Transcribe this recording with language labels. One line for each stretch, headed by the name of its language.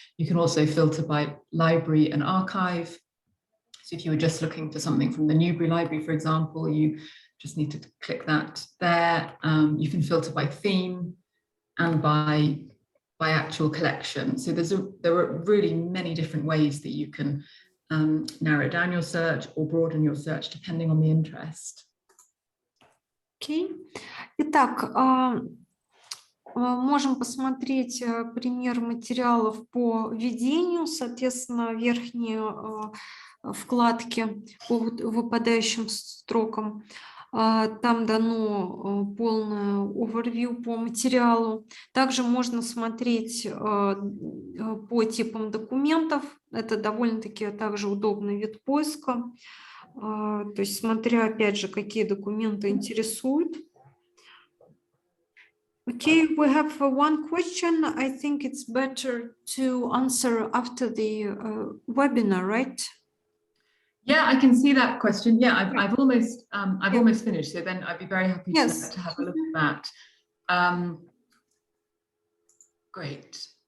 English: You can also filter by library and archive. So if you were just looking for something from the Newbury Library, for example, you just need to click that there. You can filter by theme and by actual collection. So there are really many different ways that you can narrow down your search or broaden your search depending on the interest.
Russian: Окей. Итак, можем посмотреть пример материалов по введению, соответственно, верхние вкладки по выпадающим строкам. Там дано полное overview по материалу. Также можно смотреть по типам документов. Это довольно-таки также удобный вид поиска. То есть смотря, опять же, какие документы интересуют.
English: Okay, we have one question. I think it's better to answer after the webinar, right? Yeah, I can see that question. Yeah, I've almost finished. So then I'd be very happy to have a look at that. Great.